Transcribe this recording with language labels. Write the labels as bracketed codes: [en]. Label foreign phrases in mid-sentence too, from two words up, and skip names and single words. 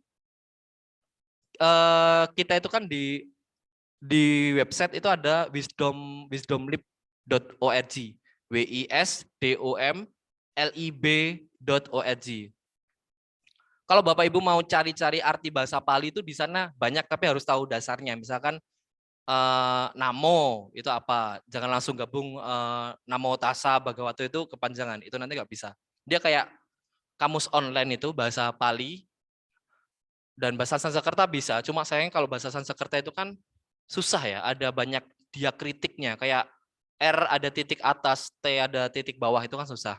[id] Kita itu kan di website itu ada wisdomlib.org, wisdomlib.org. Kalau Bapak Ibu mau cari-cari arti bahasa Pali itu di sana banyak, tapi harus tahu dasarnya. Misalkan namo itu apa? Jangan langsung gabung [pi] namo tassa bhagavato [id] itu kepanjangan. Itu nanti nggak bisa. Dia kayak kamus online itu bahasa Pali dan bahasa Sanskerta bisa. Cuma sayang kalau bahasa Sanskerta itu kan susah ya. Ada banyak diakritiknya. Kayak R ada titik atas, T ada titik bawah, itu kan susah.